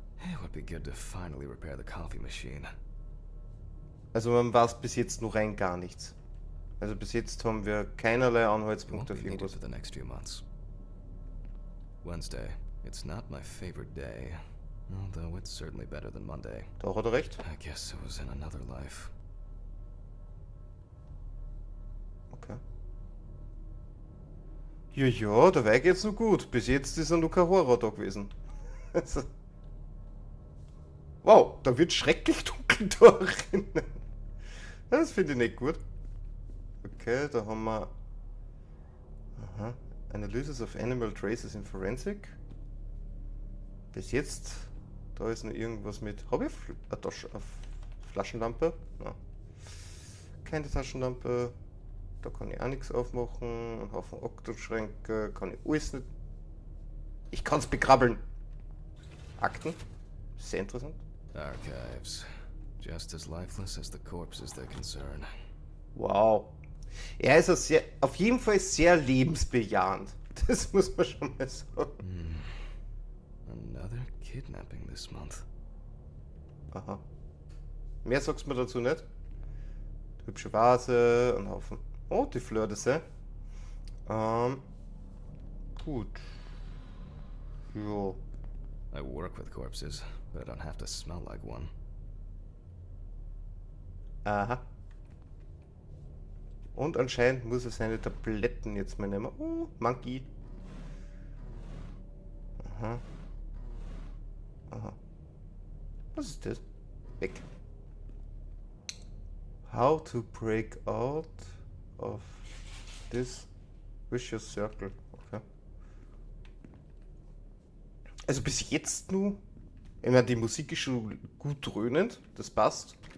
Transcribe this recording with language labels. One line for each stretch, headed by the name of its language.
English: It would be good to finally repair the coffee machine.
German: Also man weiß bis jetzt noch rein gar nichts. Also bis jetzt haben wir keinerlei Anhaltspunkte auf irgendwas.
English: For the next few months. Wednesday. It's not my favorite day, although it's certainly better than Monday.
German: Da hat er recht.
English: I guess it was in another life. Okay.
German: Ja, dabei geht's noch gut. Bis jetzt ist er noch kein Horror da gewesen. Also. Wow, da wird schrecklich dunkel da drinnen. Das finde ich nicht gut. Okay, da haben wir... Aha.
English: Analysis of Animal Traces in Forensic.
German: Bis jetzt, da ist noch irgendwas mit... Habe ich eine Flaschenlampe? Nein. Keine Taschenlampe. Da kann ich auch nichts aufmachen. Ein Haufen Aktenschränke. Kann ich alles nicht... Ich kann es bekrabbeln. Akten. Sehr interessant.
English: Archives. Just as lifeless as the corpses they concern. Wow.
German: Er ist auf jeden Fall sehr lebensbejahend. Das muss man schon mal sagen.
English: Another kidnapping this month.
German: Aha. Mehr sagst du mir dazu nicht? Hübsche Vase, ein Haufen. Oh, die Fleur de Sel. Gut. Jo.
English: I work with corpses, but I don't have to smell like one.
German: Aha. Und anscheinend muss er seine Tabletten jetzt mal nehmen.
English: Oh, Monkey.
German: Aha. Aha. Was ist das? Weg.
English: How to break out of this vicious circle.
German: Okay. Also bis jetzt nur. Ich meine, die Musik ist schon gut dröhnend. Das passt.